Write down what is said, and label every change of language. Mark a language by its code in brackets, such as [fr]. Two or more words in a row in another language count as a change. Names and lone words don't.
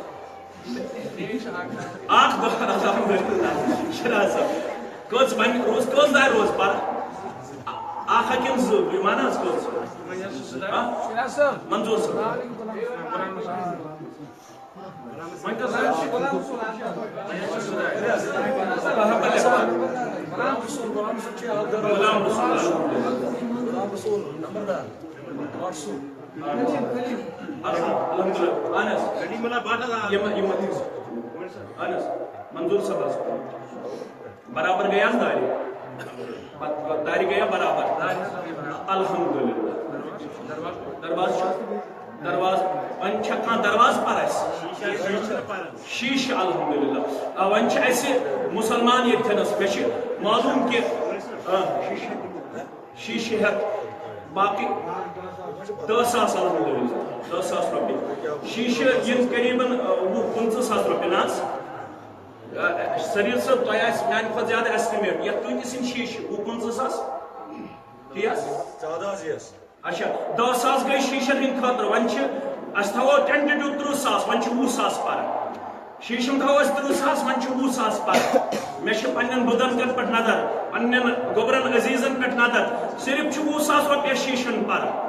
[ks] اکھ دور الحمدللہ شراز صٲب کٔژ وۄنۍ روز کٔژ دارِ روز پر اکھ ہا کِنہٕ 2 بہٕ ون حظ کٔژ منظور صٲب وۄنۍ کٔژ غلام رسول منظور صاحب برابر گیا داری گیا برابر الحمدللہ درواز ون چھکان دروازٕ پر شیش الحمدللہ ون چھ اسہِ مسلمان ییٚتھٮ۪نس مےٚ چھِ معلوم کہِ شیشہِ ہٮ۪تھ باقٕے 10,000 الحمدللہ 10,000 رۄپیہِ شیشہِ یِم قریٖبن 20-25,000 رۄپیہِ نہ حظ سریٖر صٲب تۄہہِ آسہِ میانہِ کھۄتہٕ زیادٕ ایسٹِمیٹ یتھ کۭتِس یِن شیشہِ 20-25,000 تی حظ اچھا 10,000 گٔے شیشن ہٕنٛدِ خٲطرٕ وۄنۍ چھِ أسۍ تھاوو ٹینٹیٹِو 30,000 وۄنۍ چھِ 20,000 پر شیشم تھاوو أسۍ 30,000 وۄنۍ چھِ 20,000 پر مےٚ چھِ پننٮ۪ن بُزرگن پٮ۪ٹھ نظر پننٮ۪ن گوٚبرن عزیٖزن پٮ۪ٹھ نظر صرف چھُ 20,000 رۄپیہِ شیشن پر